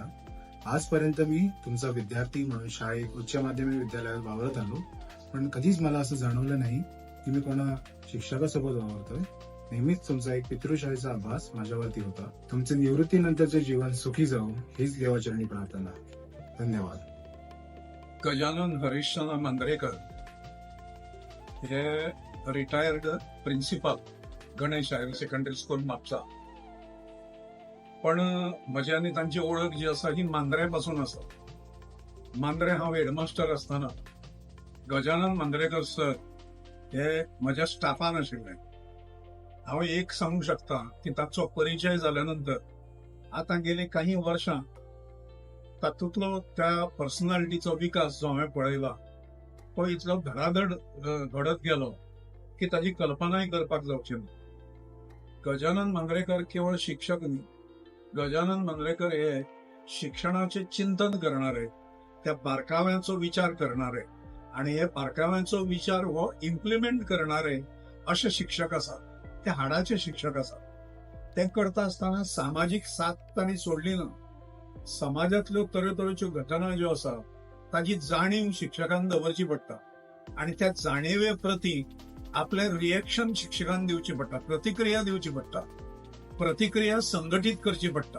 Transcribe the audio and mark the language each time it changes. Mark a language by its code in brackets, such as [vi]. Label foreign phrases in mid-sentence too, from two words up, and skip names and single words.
[mr] आजपर्यंत मी तुमचा विद्यार्थी म्हणून शाळेत उच्च माध्यमिक विद्यालयात वावरत आलो, पण कधीच मला असं जाणवलं नाही की मी कोणा शिक्षकासोबत वावरतोय. नेहमीच तुमचा एक पितृशाळेचा अभ्यास माझ्यावरती होता. तुमचे निवृत्तीनंतरचे जीवन सुखी जावो हीच देवाचरणी प्रार्थना. धन्यवाद. [kok] गजानन हरिश्चंद्र मांद्रेकर हे [en] retired principal [kok] गणेश हायर सेकंडरी स्कूल म्हापसा. पण म्हजी आनी तांची ओळख जी आसा ही मांद्रे पासून आसा. मांद्रे हांव हेडमास्टर आसतना गजानन मांद्रेकर सर हे म्हज्या स्टाफान आशिल्ले. हांव एक सांगूंक शकता की ताचो परिचय जाल्या नंतर आतां गेली काही वर्षां तातूंतलो त्या पर्सनॅलिटीचो विकास जो हांवें पळयला तो इतलो धडाधड घडत गेलो की ताची कल्पनाय करपाक जावची ना. गजानन मांद्रेकर केवळ शिक्षक न्ही, गजानन मांद्रेकर हे शिक्षणाचे चिंतन करणारे, त्या बारकाव्यांचो विचार करणारे आणि हे बारकाव्यांचो विचार हो इम्प्लिमेंट करणारे असे शिक्षक आसात. ते हाडाचे शिक्षक आसात. ते करता आसतना सामाजीक साथ तांणी सोडली ना. समाजातल्यो तरेतरेच्यो घटना ज्यो आसा ताची जाणीव शिक्षकांक दवरची पडटा आणि त्या जाणीवे प्रती आपले रिएक्शन शिक्षकांक दिवची पडटा, प्रतिक्रिया दिवची पडटा, प्रतिक्रिया संघटीत करची पडटा.